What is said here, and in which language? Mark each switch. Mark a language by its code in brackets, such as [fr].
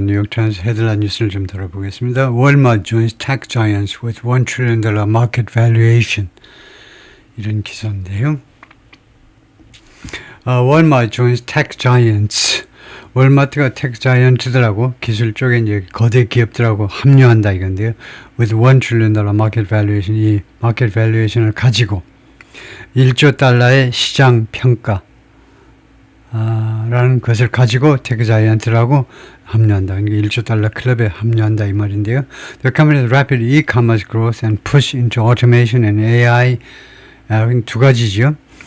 [ko] 뉴욕타임스 헤드라인 뉴스를 좀 들어보겠습니다. [en] Walmart joins tech giants with $1 trillion market valuation. [ko] 이런 기사인데요. [en] Walmart joins tech giants. [ko] 월마트가 tech giant들하고 기술 쪽에 이제 거대 기업들하고 합류한다 이건데요. [en] With $1 trillion market valuation. [ko] 이 마켓 밸류에이션을 가지고 1조 달러의 시장 평가 라는 것을 가지고 테크 자이언트라고 합류한다. 그러니까 1조 달러 클럽에 합류한다 이 말인데요. [en] The company's rapid e-commerce growth and push into automation and AI [ko] 두 가지죠.